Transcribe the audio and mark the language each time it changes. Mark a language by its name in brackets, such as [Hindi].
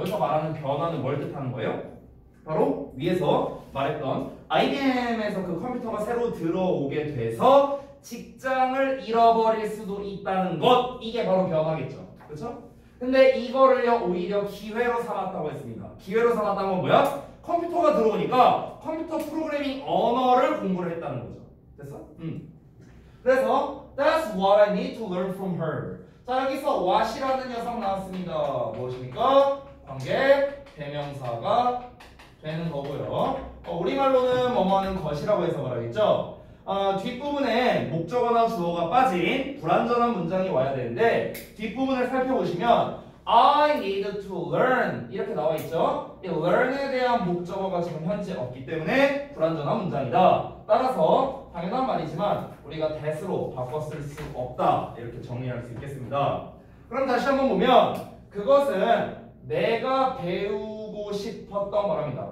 [Korean] 여기서 말하는 변화는 뭘 뜻하는 거예요? 바로 위에서 말했던 IBM에서 그 컴퓨터가 새로 들어오게 돼서 직장을 잃어버릴 수도 있다는 것 이게 바로 변화겠죠. 그렇죠? 근데 이거를요 오히려 기회로 삼았다고 했습니다. 기회로 삼았다는 건 뭐야? 컴퓨터가 들어오니까 컴퓨터 프로그래밍 언어를 공부를 했다는 거죠. 됐어? 그래서 [English] That's what I need to learn from her. [Korean] 자 여기서 what이라는 녀석 나왔습니다. 무엇입니까? 관계 대명사가 되는 거고요. 우리말로는 뭐뭐하는 것이라고 해석을 하겠죠. 뒷부분에 목적어나 주어가 빠진 불완전한 문장이 와야 되는데 뒷부분을 살펴보시면 [English] I need to learn [Korean] 이렇게 나와 있죠. 이 learn에 대한 목적어가 지금 현재 없기 때문에 불완전한 문장이다. 따라서 당연한 말이지만 우리가 that으로 바꿔 쓸 수 없다 이렇게 정리할 수 있겠습니다. 그럼 다시 한번 보면 그것은 내가 배우고 싶었던 말합니다.